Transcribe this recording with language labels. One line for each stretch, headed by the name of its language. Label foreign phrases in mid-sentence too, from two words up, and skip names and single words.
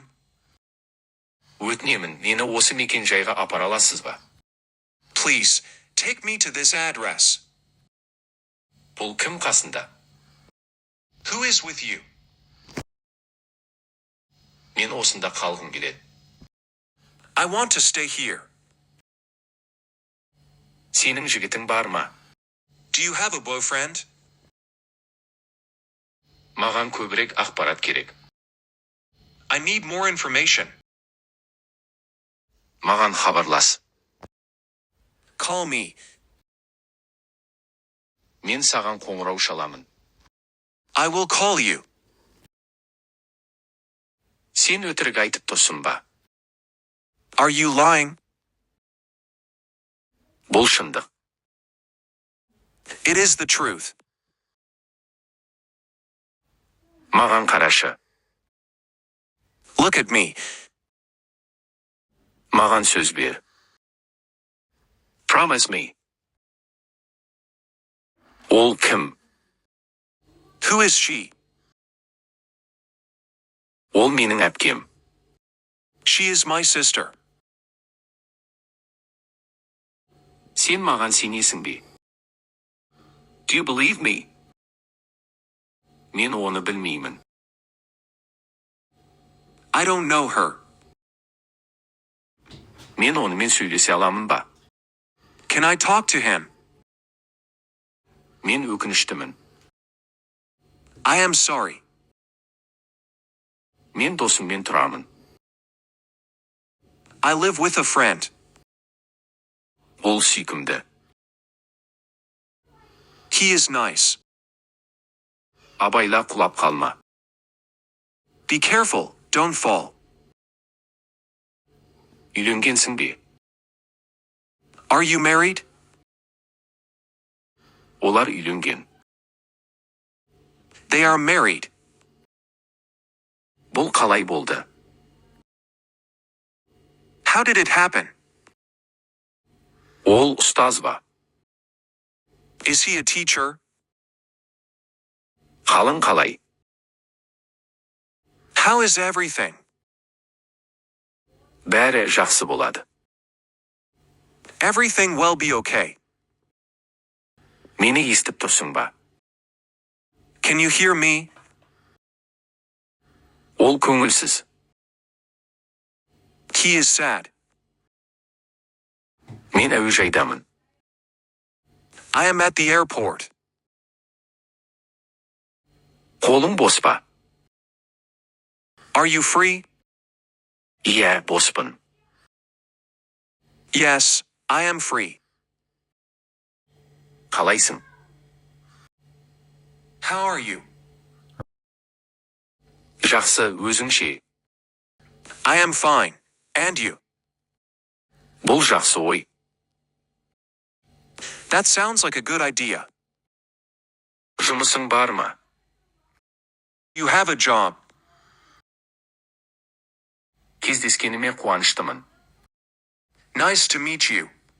Kazakh: Өтінемін, мені осы мекен жайға апара аласыз ба?
English: Please, take me to this address.
Kazakh: Бұл кім қасында?
English: Who is with you?
Kazakh: Мен осында қалғым келеді.
English: I want to stay here.
Kazakh: Сенің жігітің бар ма?
English: Do you have a boyfriend?
Kazakh: Маған көбірек ақпарат керек.
English: I need more information.
Kazakh: Маған хабарлас.
English: Call me.
Kazakh: Мен саған қоңырау шаламын.
English: I will call you.
Kazakh: Сен өтірік айтып тұрсың ба?
English: Are you lying?
Kazakh: Бұл шындық.
English: It is the truth.
Kazakh: Маған қарашы.
English: Look at me.
Kazakh: Маған сөз бер.
English: Promise me.
Kazakh: Ол кім?
English: Who is she?
Kazakh: Ол менің әпкем.
English: She is my sister.
Kazakh: Сен маған сенесің бе?
English: Do you believe me?
Kazakh: Мен оны білмеймін.
English: I don't know her.
Kazakh: Мен онымен сөйлесе аламын ба?
English: Can I talk to him?
Kazakh: Мен өкініштімін.
English: I am sorry.
Kazakh: Мен досыммен тұрамын.
English: I live with a friend.
Kazakh: Ол сүйкімді.
English: He is nice.
Kazakh: Абайла құлап қалма.
English: Be careful, don't fall.
Kazakh: Үйленгенсің бе?
English: Are you married?
Kazakh: Олар үйленген.
English: They are married.
Kazakh: Бұл қалай болды?
English: How did it happen?
Kazakh: Ол ұстаз ба?
English: Is he a teacher?
Kazakh: Қалың қалай?
English: How is everything?
Kazakh: Бәрі жақсы болады.
English: Everything will be okay.
Kazakh: Мені естіп тұрсың ба?
English: Can you hear me?
Kazakh: Ол көңілсіз.
English: He is sad.
Kazakh: Мен әуежайдамын.
English: I am at the airport.
Kazakh: Қолың бос па?
English: Are you free?
Kazakh: Иә, боспын.
English: Yes, I am free.
Kazakh: Қалайсың?
English: How are you?
Kazakh: Жақсы, өзіңше.
English: I am fine. And you?
Kazakh: Бұл жақсы ой.
English: That sounds like a good idea.
Kazakh: Жұмысың бар ма?
English: You have a job.
Kazakh: Кездескеніме қуаныштымын.
English: Nice to meet you.